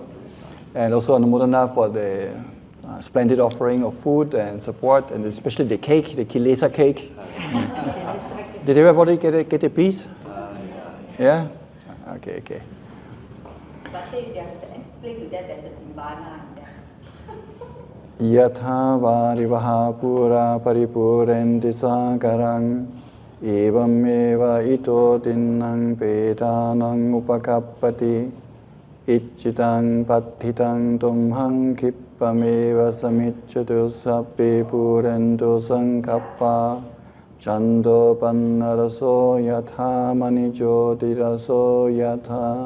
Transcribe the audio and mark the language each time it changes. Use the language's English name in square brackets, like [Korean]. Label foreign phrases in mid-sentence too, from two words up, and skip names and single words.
[English] And also Anumodana for the splendid offering of food and support, and especially the cake, the Kilesa cake. Did everybody get a piece? Yeah? Okay. But you have to explain to them there's a Nibbana in there. [Pali] Yatha varivaha pura paripurenti sakarang evam eva ito tinnang petanang upakappati ichitang pathitang tumhang kippameva samicchatu sappe purentu sankappa chando pannaraso yatha manijotiraso yatha